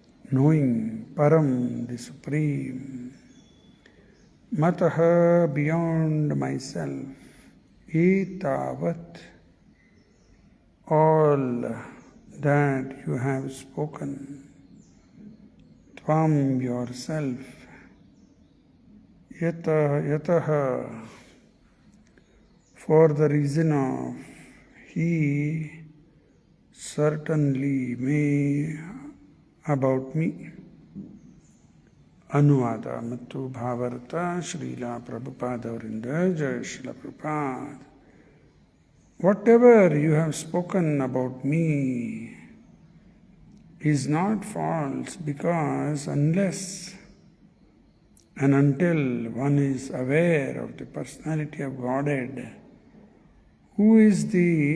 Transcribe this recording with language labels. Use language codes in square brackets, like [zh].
[en] knowing, param, the supreme, mataha, beyond myself, etavat, all that you have spoken, tvam, yourself, yataha, for the reason of he certainly may about me. [kn] ಅನುವಾದ ಮತ್ತು ಭಾವಾರ್ಥ ಶ್ರೀಲ ಪ್ರಭುಪಾದ್ ಅವರಿಂದ ಜಯ Srila Prabhupad. [en] Whatever you have spoken about me is not false, because unless and until one is aware of the personality of Godhead, who is the